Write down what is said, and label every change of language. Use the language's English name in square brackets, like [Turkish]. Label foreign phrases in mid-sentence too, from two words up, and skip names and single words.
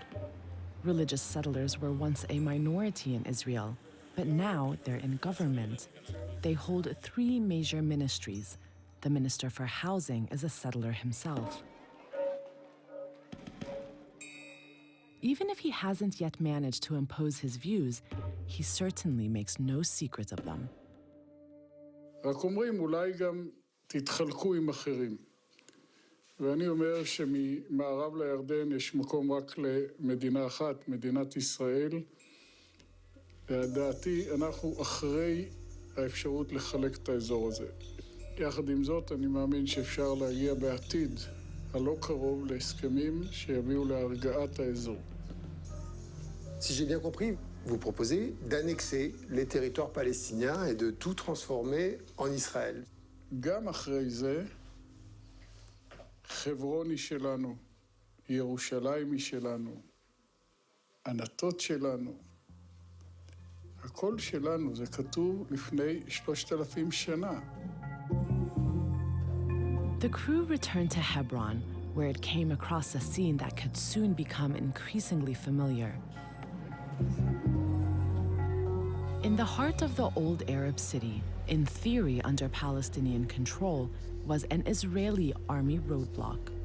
[English] Religious settlers were once a minority in Israel, but now they're in government. They hold 3 major ministries. The Minister for Housing is a settler himself. Even if he hasn't yet managed to impose his views, he certainly makes no secret of them. [Hebrew] רק אומרים, אולי גם תתחלקו עם אחרים. ואני אומר שממערב לירדן יש מקום רק למדינה אחת, מדינת ישראל. לדעתי, אנחנו אחרי האפשרות לחלק את האזור הזה. יחד עם זאת, אני מאמין שאפשר להגיע בעתיד הלא קרוב להסכמים שיביאו להרגעת האזור. [French] Si j'ai bien compris, vous proposez d'annexer les territoires palestiniens et de tout transformer en Israël. [Hebrew] גם אחרי זה, חברון היא שלנו, ירושלים היא שלנו, ענתות שלנו. הכל שלנו, זה כתוב לפני 3,000 שנה. [English] The crew returned to Hebron, where it came across a scene that could soon become increasingly familiar. In the heart of the old Arab city, in theory under Palestinian control, was an Israeli army roadblock.